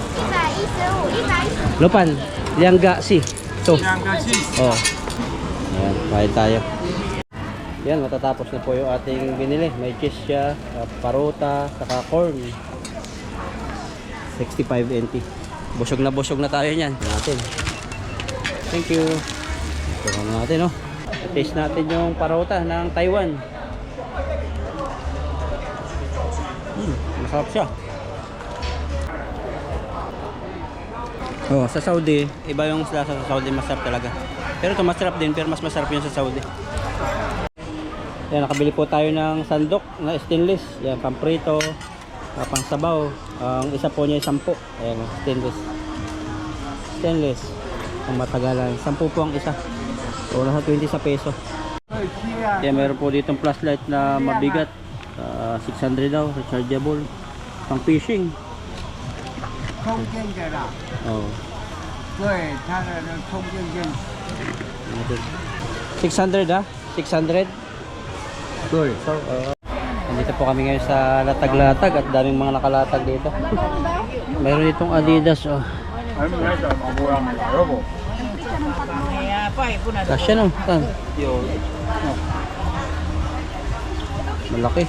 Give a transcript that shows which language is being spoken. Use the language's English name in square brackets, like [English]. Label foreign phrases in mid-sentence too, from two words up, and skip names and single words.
[Filipino] Lupan, liangga si. Ito. Oh. Ayan, bayad tayo. Yan, matatapos na po yung ating binili. May cheese siya, paruta, saka corn. 65 NT. Busog na tayo niyan. Natin. [English] Thank you. [Filipino] Ito natin, no? Taste natin yung paruta ng Taiwan. Masarap siya. Oh, sa Saudi, iba yung lasa sa Saudi, masarap talaga. Pero ito masarap din, pero mas masarap yung sa Saudi. Yan, nakabili po tayo ng sandok na stainless. Yan, pamprito, pang sabaw. Ang isa po niya ay 10. Ayan, stainless. Stainless. Ang matagalan. 10 po ang isa. O, nasa 20 sa peso. Yan, meron po ditong flashlight na mabigat. 600 daw, rechargeable. Pang fishing. [Chinese] 充电的啦， Oh. 对，它的那充电线， [Filipino] 600 ah? 600? [Chinese] 对， [Filipino] So, nandito po kami ngayon sa latag-latag at daming mga nakalatag dito. Meron ditong Adidas, oh. Kasya no? Tan? Malaki.